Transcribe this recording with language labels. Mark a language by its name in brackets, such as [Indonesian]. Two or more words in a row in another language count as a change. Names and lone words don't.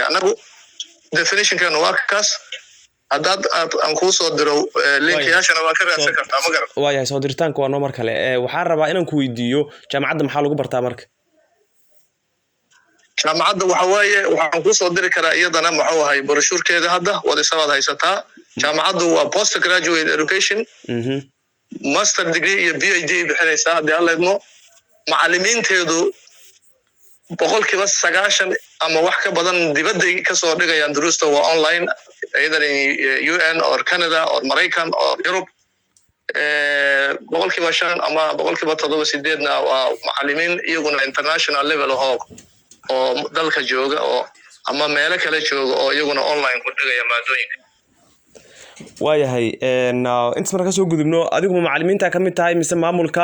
[Somali] anagu definition-kan waa kaas. haddaad aan kuu soo diro linkayaashana waa ka raadsan kartaa. ma garan. waayahay, soo diritaanka waa noo mar kale. waxaan rabaa inaan ku weydiiyo jaamacadda maxaa lagu bartaa marka? jaamacadda waxa waaye waxaan kuu soo diri karaa iyadana muxuu ahay broshuurkeeda hadda wadisabaad haysataa. jaamacaddu waa [English] post graduate education. master degree [Somali] iyo PhD bixinaysaa haddii alla idmo. macallimiinteedu 90% ama wax ka badan dibadday ka soo dhigayaan duruusta waa online, [English] either in UN or Canada or Maraykan or Europe. [Somali] 5% ama 7% waa macallimiin iyaguna [English] international level [Somali] oo dalka jooga oo ama meelo kale jooga oo iyaguna online ku dhigaya maadooyinka. waayahay inta marka soo gudubno, adigu macallimiinta ka mid tahay mise maamulka?